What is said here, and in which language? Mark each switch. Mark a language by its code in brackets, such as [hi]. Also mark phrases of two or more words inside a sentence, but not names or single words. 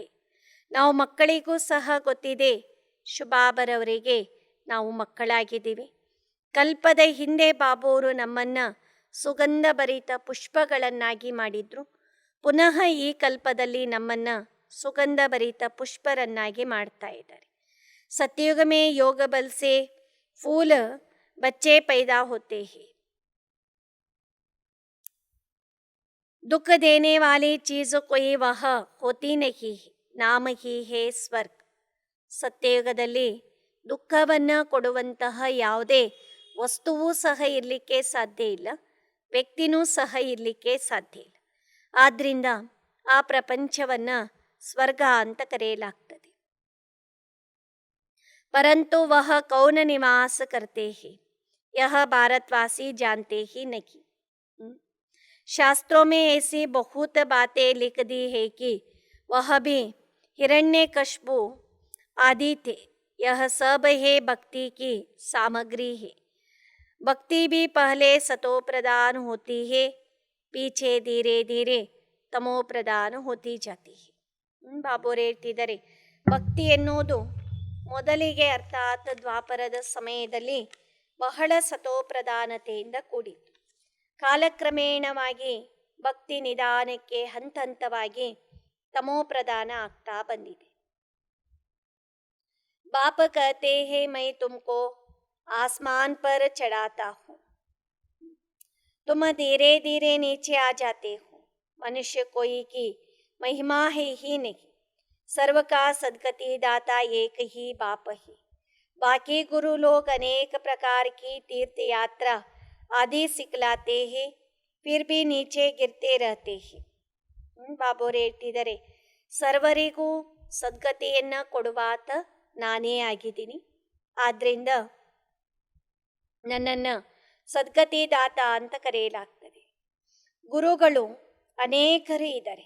[kn] ನಾವು ಮಕ್ಕಳಿಗೂ ಸಹ ಗೊತ್ತಿದೆ, ಶುಭಾಬರವರಿಗೆ ನಾವು ಮಕ್ಕಳಾಗಿದ್ದೀವಿ. ಕಲ್ಪದ ಹಿಂದೆ ಬಾಬೋರು ನಮ್ಮನ್ನು ಸುಗಂಧಭರಿತ ಪುಷ್ಪಗಳನ್ನಾಗಿ ಮಾಡಿದ್ರು. ಪುನಃ ಈ ಕಲ್ಪದಲ್ಲಿ ನಮ್ಮನ್ನು ಸುಗಂಧಭರಿತ ಪುಷ್ಪರನ್ನಾಗಿ ಮಾಡ್ತಾ ಇದ್ದಾರೆ. [hi] सतयुग में योग बल से फूल बच्चे पैदा होते हैं, दुख देने वाली चीज कोई वह होती नहीं है, नाम ही है ಸ್ವರ್ಗ. [kn] ಸತ್ಯಯುಗದಲ್ಲಿ ದುಃಖವನ್ನು ಕೊಡುವಂತಹ ಯಾವುದೇ ವಸ್ತುವೂ ಸಹ ಇರಲಿಕ್ಕೆ ಸಾಧ್ಯ ಇಲ್ಲ, ವ್ಯಕ್ತಿನೂ ಸಹ ಇರಲಿಕ್ಕೆ ಸಾಧ್ಯ ಇಲ್ಲ. ಆದ್ದರಿಂದ ಆ ಪ್ರಪಂಚವನ್ನು ಸ್ವರ್ಗ ಅಂತ ಕರೆಯಲಾಗ್ತದೆ. [hi] परंतु वह कौन निवास करते हैं यह भारतवासी जानते ही नहीं. शास्त्रों में ऐसी बहुत बातें लिख दी है कि वह भी हिरण्यकश्यप आदि थे. यह सब है भक्ति की सामग्री है. भक्ति भी पहले सतो प्रदान होती है, पीछे धीरे धीरे तमो प्रदान होती जाती है. [kn] ಬಾಬೋರು ಹೇಳ್ತಿದ್ದಾರೆ, ಭಕ್ತಿ ಎನ್ನುವುದು ಮೊದಲಿಗೆ ಅರ್ಥಾತ್ ದ್ವಾಪರದ ಸಮಯದಲ್ಲಿ ಬಹಳ ಸತೋಪ್ರಧಾನತೆಯಿಂದ ಕೂಡಿತ್ತು. ಕಾಲಕ್ರಮೇಣವಾಗಿ ಭಕ್ತಿ ನಿಧಾನಕ್ಕೆ ಹಂತ ಹಂತವಾಗಿ ತಮೋಪ್ರಧಾನ ಆಗ್ತಾ ಬಂದಿದೆ. [hi] बाप कहते हैं मैं तुमको आसमान पर चढ़ाता हूँ, तुम धीरे धीरे नीचे आ जाते हो, मनुष्य कोई कि महिमा है ही नहीं, सर्व का सदगति दाता एक ही बाप ही. बाकी गुरु लोग अनेक प्रकार की तीर्थ यात्रा आदि सिखलाते हैं, फिर भी नीचे गिरते रहते हैं. [kn] ಬಾಬೋರು ಹೇಳ್ತಿದ್ದಾರೆ, ಸರ್ವರಿಗೂ ಸದ್ಗತಿಯನ್ನು ಕೊಡುವಾತ ನಾನೇ ಆಗಿದ್ದೀನಿ. ಆದ್ದರಿಂದ ನನ್ನನ್ನು ಸದ್ಗತಿ ದಾತ ಅಂತ ಕರೆಯಲಾಗ್ತದೆ. ಗುರುಗಳು ಅನೇಕರು ಇದ್ದಾರೆ.